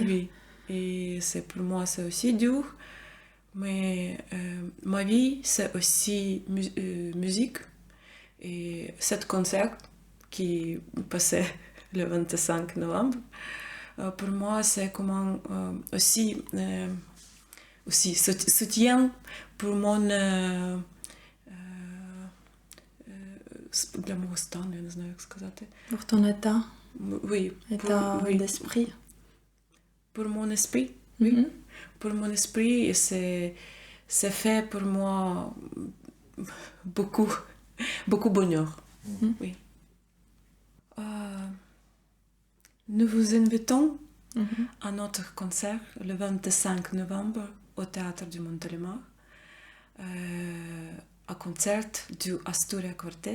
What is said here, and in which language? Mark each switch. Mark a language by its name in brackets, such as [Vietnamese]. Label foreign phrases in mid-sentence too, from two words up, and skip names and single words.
[French] Oui, et pour moi, c'est aussi dur. Mais ma vie, c'est aussi musique. Et cet concert qui passait le 25 novembre, pour moi, c'est comment aussi soutien pour mon [Ukrainian] для мого стану, я не знаю, як сказати. [French] Pour ton état, Oui, état d'esprit. Pour mon esprit, oui. Pour mon esprit, et c'est fait pour moi beaucoup, beaucoup bonheur. Oui. Nous vous invitons à notre concert le 25 novembre au Théâtre du Montélimar, à concert du Astoria Quartet.